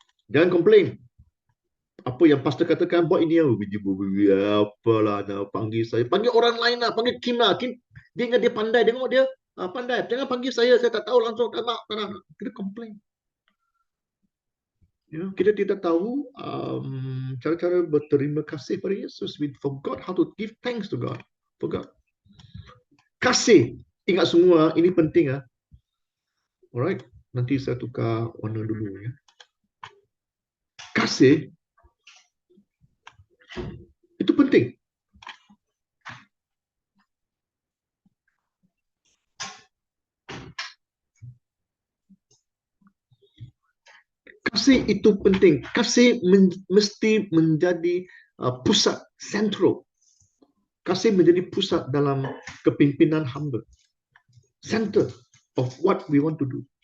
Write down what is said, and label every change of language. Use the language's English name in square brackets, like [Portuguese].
[Malay] Jangan komplain. Apa yang pastor katakan, buat ini apalah, panggil saya, panggil orang lain lah, panggil Kim lah. Kim, dia ingat dia pandai, tengok dia pandai. Jangan panggil saya tak tahu langsung, tak nak. Kita komplain. Kita tidak tahu cara-cara berterima kasih pada Yesus. [English] We forgot how to give thanks to God. Forgot. [Malay] Kasih. Ingat semua, ini penting. [English] Alright, [Malay] nanti saya tukar warna dulu. Ya. Kasih itu penting. Kasih itu penting. Kasih mesti menjadi pusat, sentral. Kasih menjadi pusat dalam kepimpinan hamba. [English] Center of what we want to do.